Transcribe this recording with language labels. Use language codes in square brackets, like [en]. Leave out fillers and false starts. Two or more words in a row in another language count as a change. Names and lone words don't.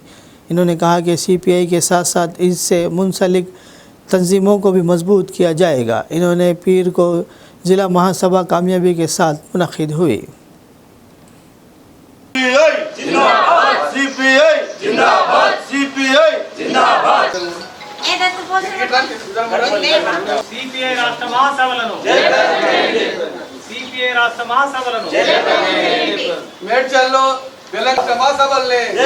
[ur] انہوں نے کہا کہ CPI کے ساتھ ساتھ اس سے منسلک تنظیموں کو بھی مضبوط کیا جائے گا۔ انہوں نے پیر کو ضلع مہاسبھا کامیابی کے ساتھ منعقد ہوئی۔ CPI زندہ باد، CPI زندہ باد، [te] సిపిఐ రాష్ట్ర మహాసభలను సిపిఐ రాష్ట్ర మహాసభలను మేడ్చల్లో తెలంగాణ మహాసభల్ని